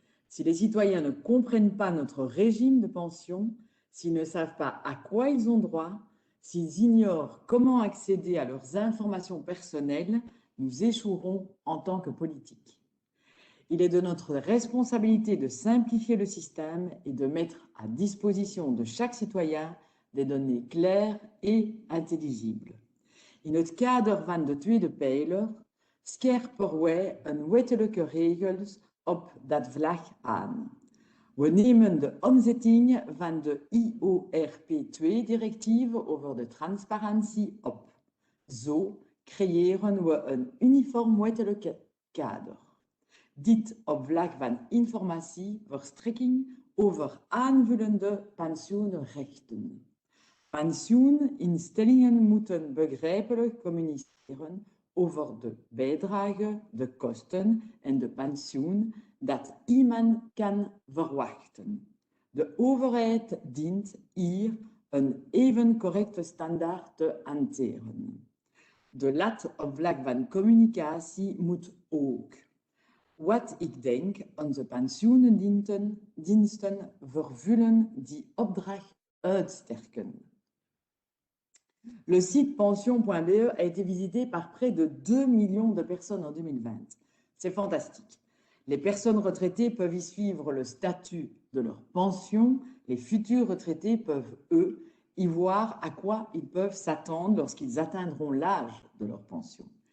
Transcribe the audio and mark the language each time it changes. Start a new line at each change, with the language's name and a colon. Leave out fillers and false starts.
French: Si les citoyens ne comprennent pas notre régime de pension, s'ils ne savent pas à quoi ils ont droit, s'ils ignorent comment accéder à leurs informations personnelles, nous échouerons en tant que politiques. Il est de notre responsabilité de simplifier le système et de mettre à disposition de chaque citoyen des données claires et intelligibles.
Dutch: In het kader van de tweede pijler scherpen wij een wettelijke regels op dat vlak aan. We nemen de omzetting van de IORP2-directieve over de transparantie op. Zo creëren we een uniform wettelijk kader. Dit op vlak van informatieverstrekking over aanvullende pensioenrechten. Pensioeninstellingen moeten begrijpelijk communiceren over de bijdrage, de kosten en de pensioen dat iemand kan verwachten. De overheid dient hier een even correcte standaard te hanteren. De lat op vlak van communicatie moet ook. Wat ik denk, onze pensioendiensten vervullen die opdracht uitsterken.
French: Le site pension.be a été visité par près de 2 millions de personnes en 2020. C'est fantastique. Les personnes retraitées peuvent y suivre le statut de leur pension. Les futurs retraités peuvent, eux, y voir à quoi ils peuvent s'attendre lorsqu'ils atteindront l'âge de leur pension.